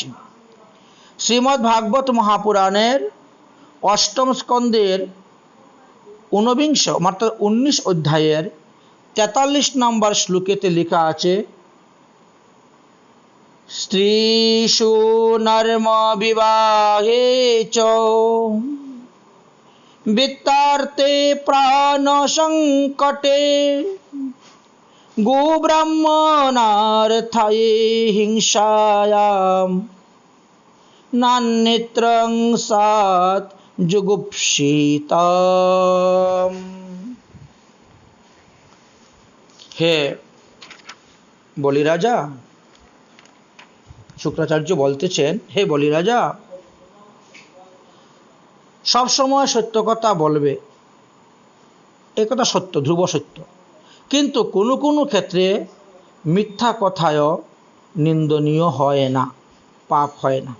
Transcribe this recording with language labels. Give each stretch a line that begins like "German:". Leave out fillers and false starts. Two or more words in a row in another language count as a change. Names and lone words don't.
Bangla: শ্রীমদ্ ভাগবত মহাপুরাণের অষ্টম স্কন্দের ঊনবিংশ অর্থাৎ 19 অধ্যায়ের 43 নম্বর শ্লোকেতে লেখা আছে,
Sanskrit: স্ত্রীষু নর্ম বিবাহে চ বিত্তার্থে প্রাণ সংকটে गोब्राह्मणार्थये हिंसायां नान्यत्रं सात् जुगुप्सितम्।
Bangla: हे বলি রাজা, শুক্রাচার্য বলতেছেন, হে বলি রাজা, সব সময় সত্য কথা বলবে, এই কথা সত্য, ধ্রুব সত্য। কিন্তু কোনো কোনো ক্ষেত্রে মিথ্যা কথায়ও নিন্দনীয় হয় না, পাপ হয় না।